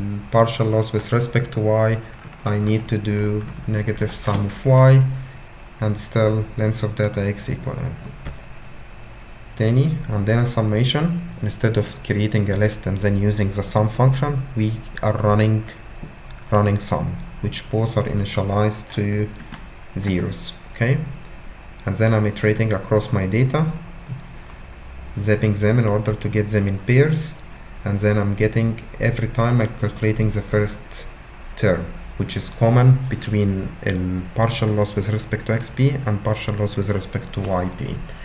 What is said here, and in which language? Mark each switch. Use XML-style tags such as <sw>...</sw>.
<en>partial loss with respect to y, I need to do negative sum of y, and still length of data x equal n.</en> <ar>تاني عندنا summation.</ar> <en>Instead of creating a list and then using the sum function, we are running sum, which both are initialized to zeros. Okay, and then I'm iterating across my data, zipping them in order to get them in pairs, and then I'm getting every time I'm calculating the first term, which is common between partial loss with respect to xp and partial loss with respect to yp.</en>